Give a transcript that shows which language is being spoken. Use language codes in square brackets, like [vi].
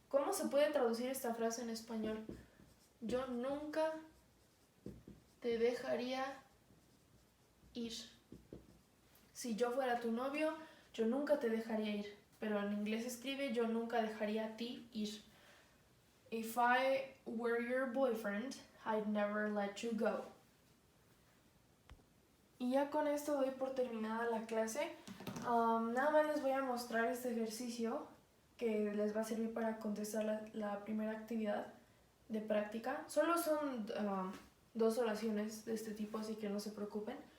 [es] ¿Cómo se puede traducir esta frase en español? Yo nunca te dejaría ir. Si yo fuera tu novio, yo nunca te dejaría ir. Pero en inglés escribe yo nunca dejaría a ti ir. [en] If I were your boyfriend, I'd never let you go. [es] Y ya con esto doy por terminada la clase. Nada más les voy a mostrar este ejercicio que les va a servir para contestar la primera actividad de práctica. Solo son 2 oraciones de este tipo, así que no se preocupen.